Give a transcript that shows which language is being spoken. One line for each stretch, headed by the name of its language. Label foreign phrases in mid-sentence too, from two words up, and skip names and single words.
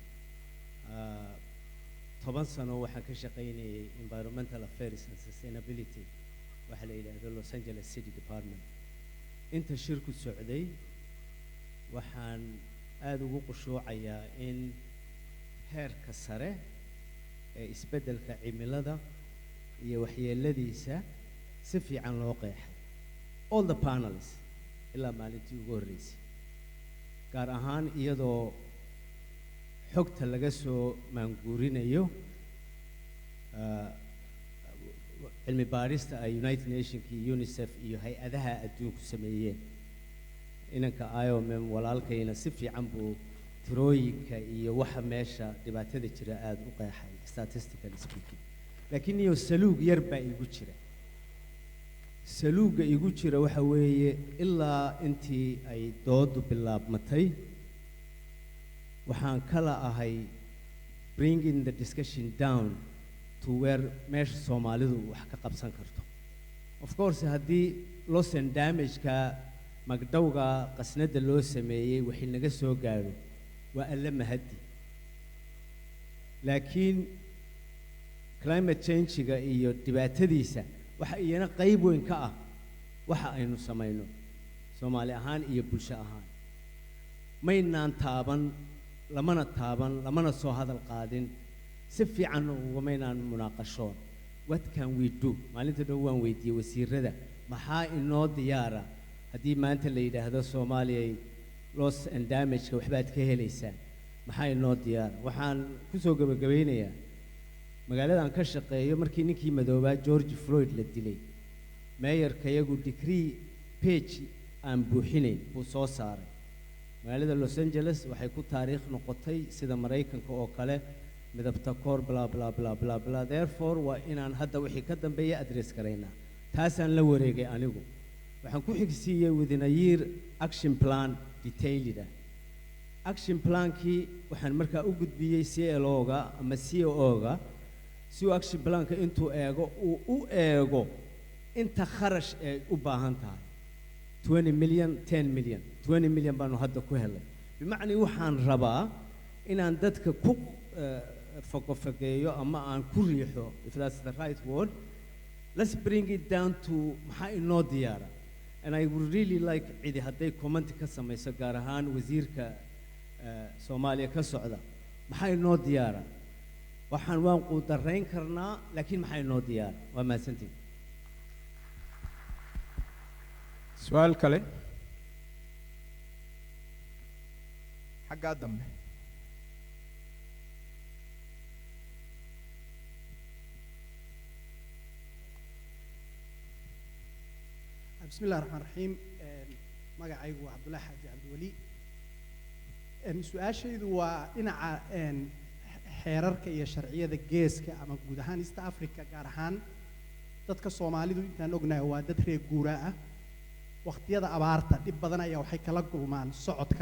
Somali: 10 sano waxaan ka shaqaynayay
English: environmental affairs and sustainability
Somali: waxa la yidhaahdo Los Angeles City Department inta shirku socday waxaan aad ugu qushuucayaa in heerka sare ee isbeddelka cimilada iyo waxyeeladiisa si fiican loo qeexay
English: all the panels
Somali: ilaa maalintii ugu horreysay gaar ahaan iyadoo xogta laga soo maanguurinayo cilmi baarista ay United Nations iyo UNICEF iyo hay-adaha adduunku sameeyeen inanka IOM walaalkayna si fiican buu tirooyinka iyo waxa meesha dhibaatada jira aad u qeexay
English: statistically speaking
Somali: laakiin iyo saluug yar baa igu jira saluuga igu jira waxa weeye ilaa intii ay doodu bilaabmatay waxaan kala ahay
English: bringing the discussion down to where
Somali: meesha Soomaalidu wax ka qabsan karto
English: of course
Somali: haddii
English: loss and damage-ka
Somali: magdhowga qasnada loo sameeyey wixii naga soo gaaro waa alla mahadi laakiin
English: climate change-ga
Somali: iyo dhibaatadiisa waxa iyana qayb weyn ka ah waxa aynu samayno Soomaali ahaan iyo bulsho ahaan maynaan taaban lamana soo hadal qaadin si fiican ugumaynaan munaaqashoon
English: what can we do
Somali: maalinta dhow waan weydiiyey wasiirada maxaa inoo diyaara haddii maanta la yidhaahdo Soomaaliya
English: loss and damage-ka
Somali: waxbaad ka helaysaan maxaa inoo diyaara waxaan ku soo gabagabeynayaa magaaladan ka shaqeeyo markii ninkii madoobaa George Floyd la dilay mayorka iyagu
English: decree page
Somali: aan buuxinayn buu soo saaray magaalada Los Angeles waxay ku taariikh noqotay sida Mareykanka oo kale midabta koor bla bla bla bla bla therefore waa inaan hadda wixii ka dambeeya address karaynaa taasaan la wareegay anigu waxaan ku xigsiiyey
English: within a year action plan detailed action
Somali: plan-kii waxaan markaa u gudbiyey CLO-ga ama COO-ga si uu
English: action plan-ka
Somali: intuu eego uu u eego inta kharash ay u baahan tahay 20 million 10 million 20 million baanu hadda ku helay bimacnii waxaan rabaa inaan dadka ku fogofogeeyo ama aan ku riixo,
English: if that's the right word, let's bring it down to
Somali: maxaa inoo diyaara.
English: And I would really like
Somali: cidi hadday comment ka samayso gaar ahaan wasiirka Soomaaliya ka socda, maxaa inoo diyaara. Waxaan waan qudarayn karnaa laakiin maxaa inoo diyaara. Waa mahadsantihiin.
Arabic: سؤال كله حق آدم. بسم الله الرحمن الرحيم.
Somali: magacaygu waa Cabdullaahi Xaaji Cabdiwali. Su'aashaydu waa dhinaca xeerarka iyo sharciyada geeska ama guud ahaan East Africa gaar ahaan dadka Soomaalidu intaan ognahay waa dad reer guuraa ah. waqtiyada abaarta dhib badan ayaa waxay kala kulmaan socodka.